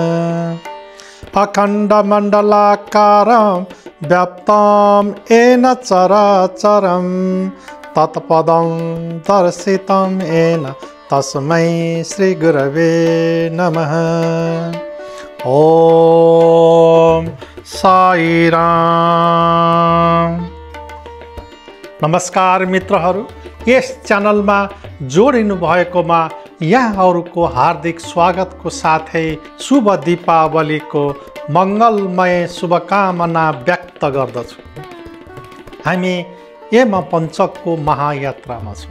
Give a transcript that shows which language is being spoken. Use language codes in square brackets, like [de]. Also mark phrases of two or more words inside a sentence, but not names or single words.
[sa] अखण्डमण्डलाकारं व्याप्तं येन चराचरं तत्पदं दर्शितं येन तस्मै श्री गुरवे नमः। ओम साई राम। [ne] नमस्कार मित्रहरू, यस च्यानलमा जोडिनु भएकोमा यहाँहरूको हार्दिक स्वागतको साथै शुभ दीपावलीको मङ्गलमय शुभकामना व्यक्त गर्दछु। हामी यम पञ्चकको महायात्रामा छौँ।